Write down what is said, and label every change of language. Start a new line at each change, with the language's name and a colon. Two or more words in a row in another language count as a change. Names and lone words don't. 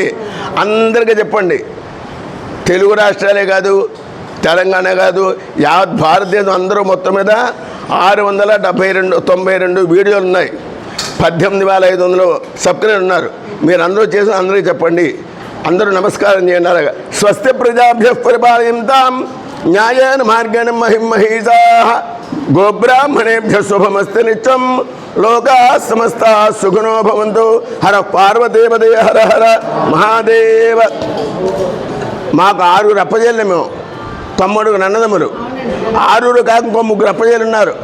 Telugu: అందరికీ చెప్పండి, తెలుగు రాష్ట్రాలే కాదు, తెలంగాణ కాదు, యావత్ భారతదేశం అందరూ మొత్తం మీద 692 వీడియోలు ఉన్నాయి, 18,500 సబ్స్క్రైబర్ ఉన్నారు। మీరు అందరూ చేసి అందరికీ చెప్పండి, అందరూ నమస్కారం చేయండి।
Sanskrit: అలాగా స్వస్తి ప్రజాభ్య పరిపాలయంతాం న్యాయేన మార్గేణ మహిమహీషాః గోబ్రాహ్మణేభ్య శుభమస్తు నిత్యం లోకా సమస్తా సుఖినో భవంతు। హర పార్వతీపదే హర హర మహాదేవ।
Telugu: మాకు 6 అప్పజేళ్ళు, మేము 9 అన్నదమ్ములు, 6 కాక ఇంకో 3 అప్పజేళ్ళు ఉన్నారు।